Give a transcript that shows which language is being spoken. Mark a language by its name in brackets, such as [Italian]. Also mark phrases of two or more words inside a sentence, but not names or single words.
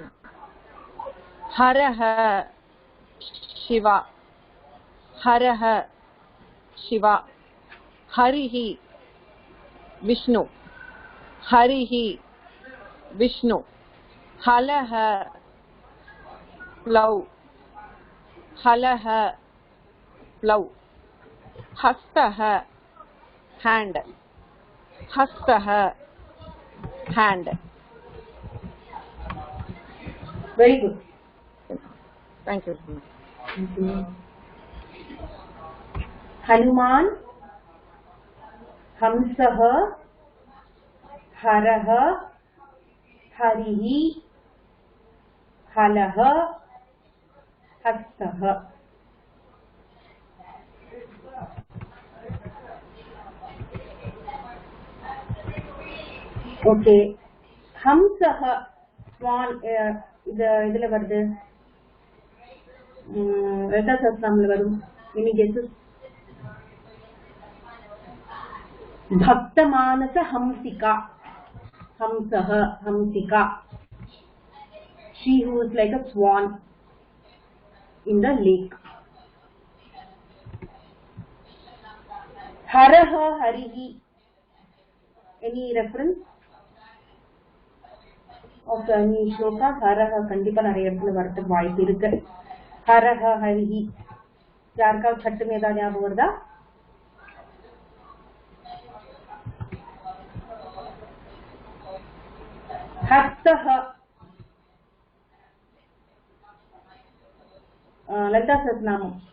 [Sanskrit] हरः शिवा हरः शिवा. हरिः विष्णु हरिः विष्णु. ஹலஹ प्लव हलह प्लव. हस्तः हैंड हस्तः हैंड. [English] Very good. Thank you. [Sanskrit] हनुमान हंसः हरः हरिः हलः हस्तः. [Tamil] ஓகே. ஹம்சஹ ஸ்வான் இதுல வருது. லலிதா சஹஸ்ரநாமம்ல வரும். [English] any guesses? [Sanskrit] भक्तमानस हंसिका. ஹம்சஹ ஹம்சிகா. [English] She who is like a swan in the lake. [Sanskrit] हरः हरिः. [English] Any reference of any shloka? [Tamil] Haraha கண்டிப்பா நிறைய இடத்துல வரதுக்கு வாய்ப்பு இருக்கு. [Sanskrit] हरः हरिः. [Tamil] யாருக்காவது சட்டுன்னு ஏதாவது ஞாபகம் வருதா? [Sanskrit] ஹஸ்தஹ. [Tamil] லலிதா சஹஸ்ரநாமம்.